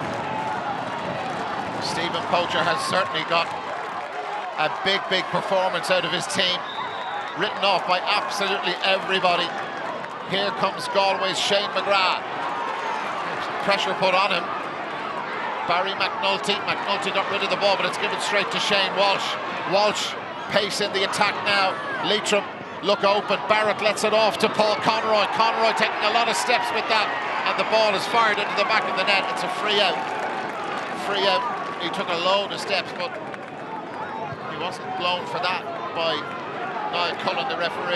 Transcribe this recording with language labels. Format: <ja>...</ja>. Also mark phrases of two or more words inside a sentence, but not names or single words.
<en>Stephen Poacher has certainly got a big performance out of his team, written off by absolutely everybody. Here comes Galway's Shane McGrath. Pressure put on him. Barry McNulty. McNulty got rid of the ball, but it's given straight to Shane Walsh. Walsh, pace in the attack now. Leitrim look open. Barrett lets it off to Paul Conroy. Conroy taking a lot of steps with that, and the ball is fired into the back of the net. It's a free out. Free out. He took a load of steps, but he wasn't blown for that by Niall Cullen, the referee.</en>